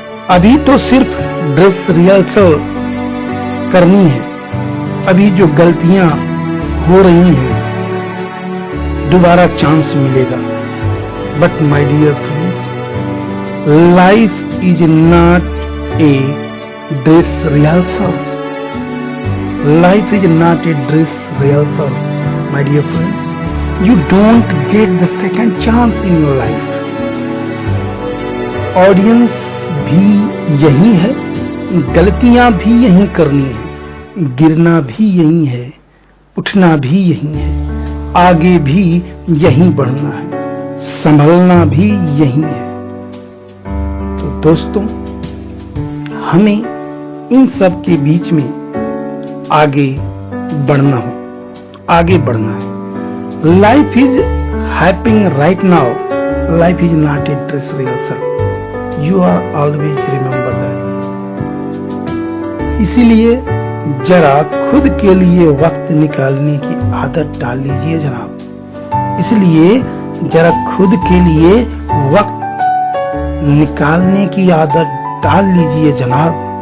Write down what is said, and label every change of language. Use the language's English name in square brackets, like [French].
[Hindi] अभी तो सिर्फ ड्रेस रिहर्सल करनी है, अभी जो गलतियां हो रही हैं दोबारा चांस मिलेगा। [English] But my dear friends, life is not a dress rehearsal, life is not a dress rehearsal my dear friends. You don't get the second chance in your life. [Hindi] Audience भी यही है, गलतियां भी यही करनी है, गिरना भी यही है, उठना भी यही है, आगे भी यही बढ़ना है, संभलना भी यही है। तो दोस्तों, हमें इन सब के बीच में आगे बढ़ना है। [English] Life is happening right now. Life is not a dress rehearsal. You are always remember that. [Hindi] इसीलिए जरा खुद के लिए वक्त निकालने की आदत डाल लीजिए जनाब। इसलिए जरा खुद के लिए वक्त निकालने की आदत डाल लीजिए जनाब।